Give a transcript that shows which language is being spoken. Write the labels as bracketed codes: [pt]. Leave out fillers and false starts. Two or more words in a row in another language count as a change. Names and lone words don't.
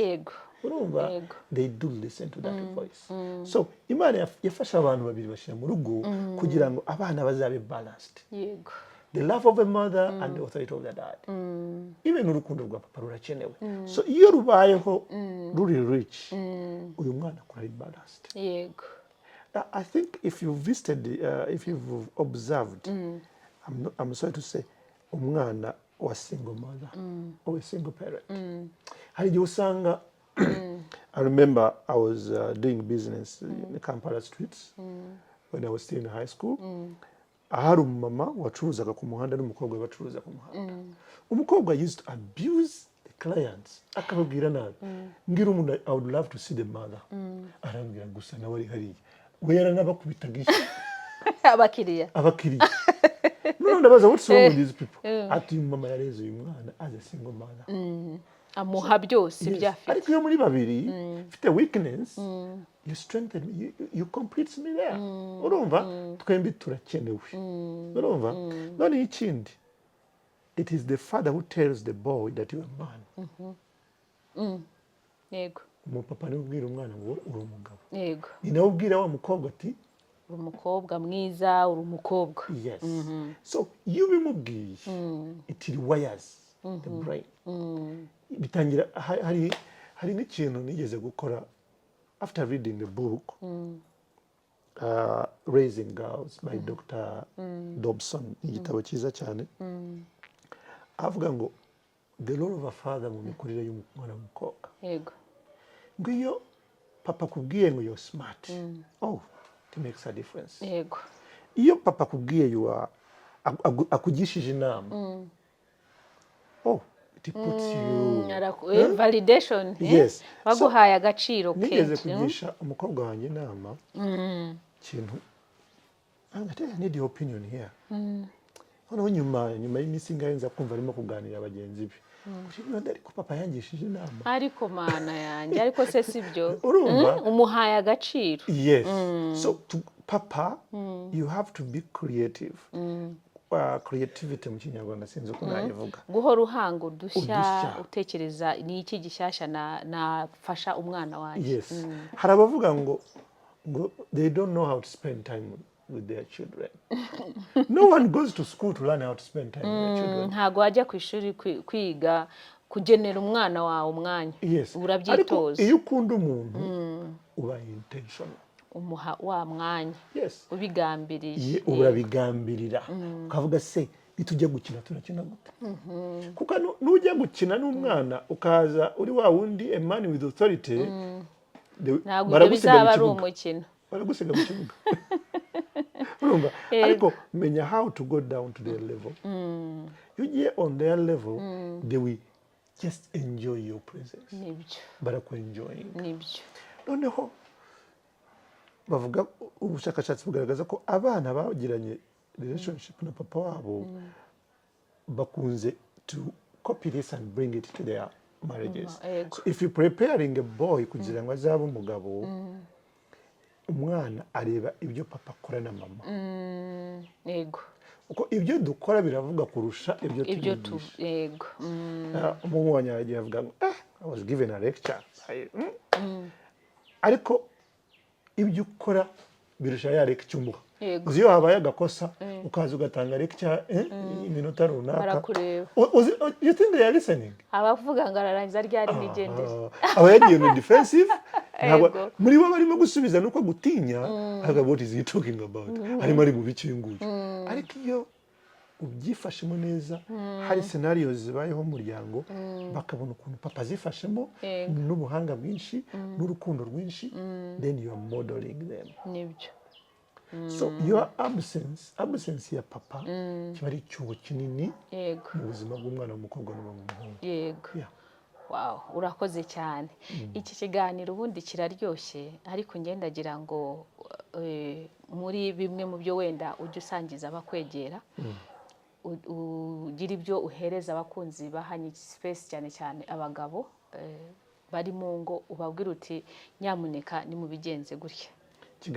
[rw] ego Urumva Yego. [en] they do listen to that voice. [rw] So Imana yafasha abantu babiri bashyira mu rugo kugira ngo abana bazabe balanced. yego [en] The love of a mother and the authority of the dad. [rw] Even urukundo rwa papa rurakenewe. So iyo rubayeho ruri rich, uyu mwana akura ari balanced. yego [en] I think if you've visited, if you've observed, I'm sorry to say, [rw] umwana wa [en] single mother or a single parent. [rw] Hari igihe usanga, [en] I remember I was doing business in the Kampala streets when I was still in high school. [rw] Ahari umumama wacuruzaga ku muhanda n'umukobwa bacuruza ku muhanda. [en] Umukobwa used to abuse the clients. [rw] Akababwira nabi. Ngira umuntu, [en] I would love to see the mother. [rw] Arambwira gusa nawe ari hariya. We yaranabakubitaga iki? abakiriya None ndabaza, [en] what's wrong with these people? [rw] Ati mama yareze uyu mwana as a single mother. amuha byose ibyo afite Ariko iyo muri babiri ufite [en] weakness, you strengthen me, you complete me there. [rw] Urumva twembi turakenewe. Urumva none ikindi, [en] it is the father who tells the boy that you are a man. [rw] yego Umupapa niwe ubwira umwana ngo uri umugabo. yego Ni nawe ubwira wa mukobwa ati uri umukobwa mwiza uri umukobwa [en] yes. So [rw] iyo ubimubwiye [en] it rewires the brain. [rw] Bitangira hari n'ikintu nigeze gukora [en] after reading the book Raising Girls by Dr. [rw] Dobson, igitabo cyiza cyane. Avuga ngo [en] the role of a father [rw] mu mikurire y'umwana w'umukobwa. yego Ngo iyo papa kubwiye ngo [en] you're smart, oh, it makes a difference. [rw] yego Iyo papa kubwiye akugishije inama, [en] oh, it puts you validation yes. [rw] baguhaye agaciro nigeze kenshi kugisha umukobwa wanjye inama kintu, [en] I need your opinion here. [rw] Noneho nyuma y'iminsi ingahe nza kumva arimo kuganira bagenzi be, ariko papa yangishije inama. ariko mana yanjye ariko se sibyo Urumva umuhaye agaciro. [en] yes. So to papa you have to be creative. [rw] Creativity mu Kinyarwanda sinzi uko nayivuga. Guhora uhanga udushya utekereza ni iki gishyashya nafasha umwana wanjye. [en] Yes. [rw] Hari abavuga ngo [en] they don't know how to spend time with their children. No one goes to school to learn how to spend time with their children. [rw] Ntago wajya ku ishuri kwiga kugenera umwana wawe umwanya. [en] Yes. [rw] Urabyitoza. Iyo ukunda umuntu uba intentional. Umuha wa mwanya. [en] Yes. [rw] Ubigambiriye. Urabigambirira. Ukavuga se nitujya gukina turakina gute? Kuko nujya gukina n'umwana ukaza uri wa wundi [en] a man with authority, [rw] bizaba ari umukino. Baragusiga mu kibuga. Urumva ariko menya [en] how to go down to their level. You get on their level, they will just enjoy your presence. [rw] Nibyo. Barakwenjoying. Nibyo. Noneho bavuga ubushakashatsi bugaragaza ko abana bagiranye relationship na papa wabo bakunze [en] to copy this and bring it to their marriages. So if you preparing a boy [rw] kugira ngo azabe umugabo, umwana areba ibyo papa akora na mama. Yego. Uko ibyo dukora biravuga kurusha ibyo tubigisha. Yego. Umuhungu wanjye yagiye avuga ngo [en] I was given a lecture. [rw] Ariko ibyo ukora birusha ya lecture umuha. Uzi iyo habaye agakosa ukaza ugatanga lecture iminota runaka. Barakureba. [en] You think they are listening? [rw] Abavuga ngo ararangiza ryari nigendere. Aba yagiye mu defensive. Muri bo barimo gusubiza nuko gutinya. [en] What is he talking about? [rw] Arimo ari mu bikinguye. Ariko iyo ubyifashemo neza, hari scenarios zibayeho mu muryango, bakabona ukuntu papa zifashemo n'ubuhanga bwinshi n'urukundo rwinshi, [en] then you are modeling them. [rw] Nibyo. [en] So your absence [rw] ya papa kiba ari icyuho kinini mu buzima bw'umwana w'umukobwa n'umuhungu. Yego. Wow, urakoze cyane. Iki kiganiro ubundi kiraryoshye, ariko ngendagira ngo muri bimwe mu byo wenda ujye usangiza abakwegera, ugira ibyo uhereza abakunzi bahanye space cyane cyane abagabo bari mu ngo, ubabwira uti nyamuneka ni mu bigenze gutya.